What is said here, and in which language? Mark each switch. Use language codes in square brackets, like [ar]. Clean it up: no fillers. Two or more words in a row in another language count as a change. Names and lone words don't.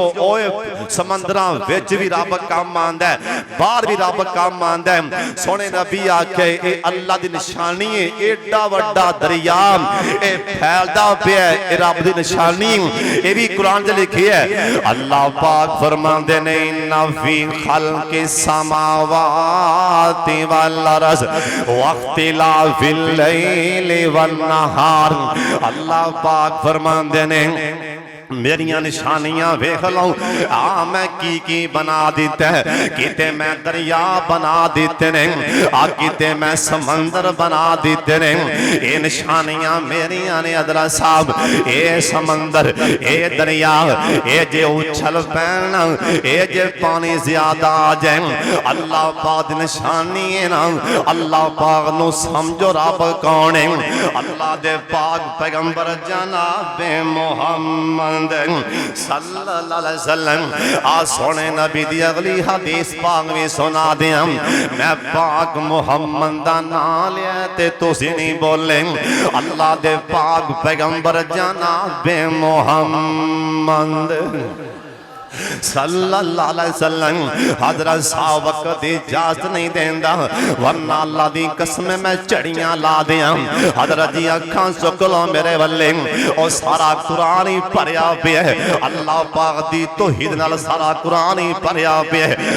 [pa] اوئے سمندراں وچ بھی رب کام آندا ہے، باہر بھی رب کام آندا ہے. سوہنے نبی آکھے یہ اللہ دی نشانی ہے، ایڈا وڈا دریا اے پھیلدا پیا اے رب دی نشانی. یہ بھی قرآن چ لکھی ہے۔ اللہ پاک فرماندے نے [ar] إن في خلق السماوات و الأرض و اختلاف الليل و النهار. [pa] اللہ پاک فرماندے نے میریاں نشانیاں ویکھ لو، آ میں کی بنا دتا ہے. کتے میں دریا بنا دتے نے، آ کتے میں سمندر بنا دتے نے. یہ نشانیاں میریاں نے ادرا صاحب۔ یہ سمندر یہ دریا یہ جے اچھل پینا، یہ جے پانی زیادہ آ جائے، اللہ پاک دی نشانی ہے نا. اللہ پاک نوں سمجھو رب کون ہے. اللہ دے پاک پیغمبر جنابِ محمد [ar] صلى الله عليه وسلم. [pa] آ سوہنے نبی دی اگلی حدیث پاک بھی سنا دیاں. میں پاک محمد دا نام لیا تے تسی نہیں بولے. اللہ دے پاک پیغمبر جنابِ محمد [ar] صلى الله عليه وسلم. [pa] حضرت صاحب وقت اجازت نہیں دیندا، ورنہ اللہ دی قسم میں جھڑیاں لا دیاں. حضرت جی اکھاں چک لو میرے ولے، اور سارا قرآن ہی بھریا پیا ہے. اللہ پاک دی توحید نال سارا قرآن ہی بھریا پیا ہے.